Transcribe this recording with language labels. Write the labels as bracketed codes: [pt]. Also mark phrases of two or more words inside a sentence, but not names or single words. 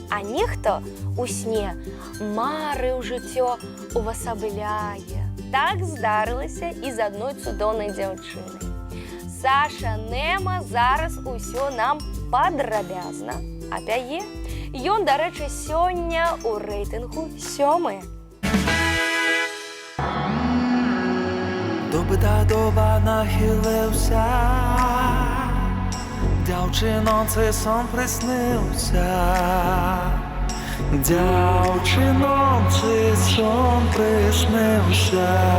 [be] А нехта ў сне мары ў жыццё увасабляе. Так здарылася і з адной цудоўнай дзяўчынай. Саша Нема зараз усё нам падрабязна апяе. Ён, дарэчы, сёння ў рэйтынгу 7. [uk] Доба нахилився, дівчиноці сон приснився. Дівчиноці сон приснився.